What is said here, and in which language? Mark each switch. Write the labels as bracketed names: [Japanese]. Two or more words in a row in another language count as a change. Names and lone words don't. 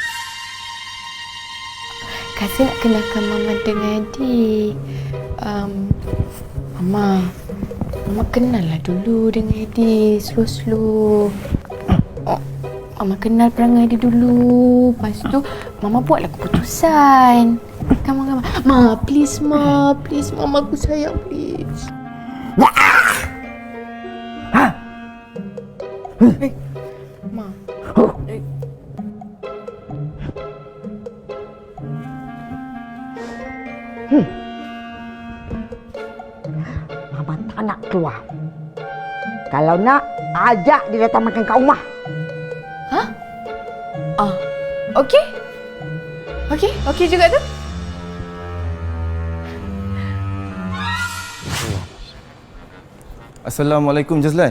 [Malay] Kasih nak kenalkan Mama dengan Eddie. Mama kenal lah dulu dengan Eddie. [English] Slow-slow. [Malay] Mama kenal perangai dia dulu. Lepas tu, Mama buatlah keputusan. [English] Come on. Ma, please, Ma. Please, [Malay] Mama aku sayang, [English] please. [Malay] Ma. Mama tak nak keluar. Kalau nak, ajak dia datang makan kat rumah. Okey. Okey juga tu. Assalamualaikum Jazlan.